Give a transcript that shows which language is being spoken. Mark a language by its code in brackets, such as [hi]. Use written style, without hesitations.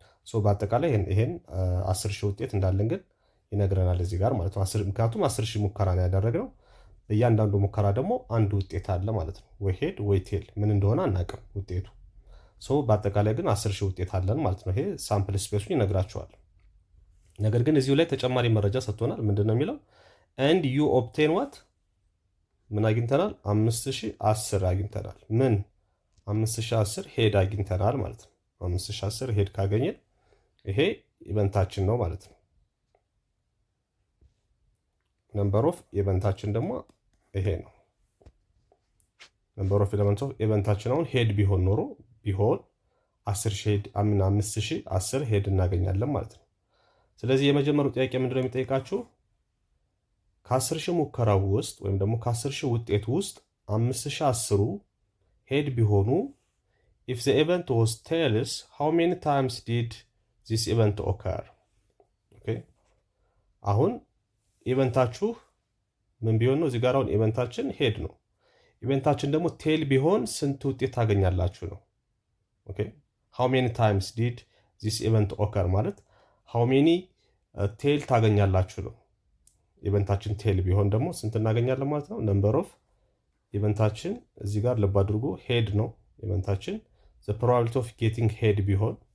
[am] ሶ በአጠቃላይ ይሄን 10,000 ውጤት እንዳለን ግን ይነግረናል እዚህ ጋር ማለት ነው። ምክንያቱም 10,000 ሙከራ ነው ያደረግነው። በእያንዳንዱ ሙከራ ደግሞ አንድ ውጤት አለ ማለት ነው። ወይ ሄድ ወይ ቴል ምን እንደሆነ አናውቅም ውጤቱ። ሶ በአጠቃላይ ግን 10,000 ውጤት አለን ማለት ነው። ይሄ ሳምፕል ስፔሱ ይነግራቸዋል። ነገር ግን እዚሁ ላይ ተጨማሪ መረጃ ሰጥቶናል። ምንድነው የሚለው? [en] and you obtain what [am] ምን አግኝተናል? 5,010 አግኝተናል። ምን 5,010 ሄድ አግኝተናል ማለት ነው። 5,010 ሄድ ካገኘን ይሄ ኢቨንታችን ነው ማለት ነው። ነምበር ኦፍ ኢቨንታችን ደግሞ ይሄ ነው። ነምበር ኦፍ ኤሌመንትስ ኦፍ ኢቨንታችን አሁን ሄድ ቢሆን ኖሮ 10,000 ሄድ 5,010 ሄድ እናገኛለን ማለት ነው። ስለዚህ የመጀመሪያው ጥያቄ ምንድነው የሚጠይቃችሁ? ከ10,000 ሙከራው ውስጥ ወይም ደግሞ ከ10,000 ውጤት ውስጥ 5,010 ሄድ ቢሆኑ [en] if the event was tails how many times did this event occur? [am] ኦኬ አሁን ኢቨንታችሁ ምን ቢሆን ነው? እዚህ ጋር አሁን ኢቨንታችን ሄድ ነው። ኢቨንታችን ደግሞ ቴል ቢሆን ስንት ውጤት ታገኛላችሁ ነው። ኦኬ [en] how many times did this event occur [am] ማለት [en] how many [am] ቴል ታገኛላችሁ ነው። ኢቨንታችን ቴል ቢሆን ደግሞ ስንት እናገኛለን ማለት ነው። ነምበር ኦፍ ኢቨንታችን እዚህ ጋር ልብ አድርጎ ሄድ ነው ኢቨንታችን። [en] the probability of getting [am] ሄድ ቢሆን